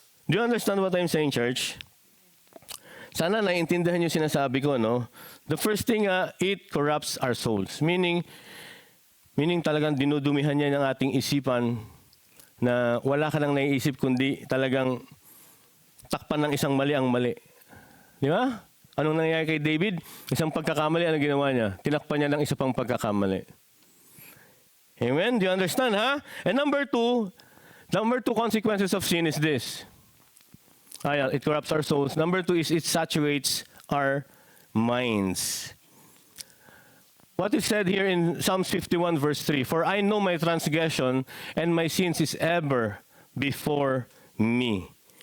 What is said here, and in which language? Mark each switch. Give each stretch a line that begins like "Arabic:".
English: Do you understand what I'm saying, church?
Filipino: Sana naiintindihan niyo sinasabi ko, no?
English: The first thing, it corrupts our souls.
Filipino: Meaning talagang dinudumihan niya ng ating isipan na wala ka nang naiisip kundi talagang takpan ng isang mali ang mali. Di ba? Anong nangyayari kay David? Isang pagkakamali, ano ginawa niya? Tinakpan niya ng isa pang pagkakamali.
English: Amen? Do you understand, ha? And number two consequences of sin is this. It corrupts our souls. Number two is it saturates our minds. what is said here in Psalms 51 verse 3, "For I know my transgression and my sins is ever before me."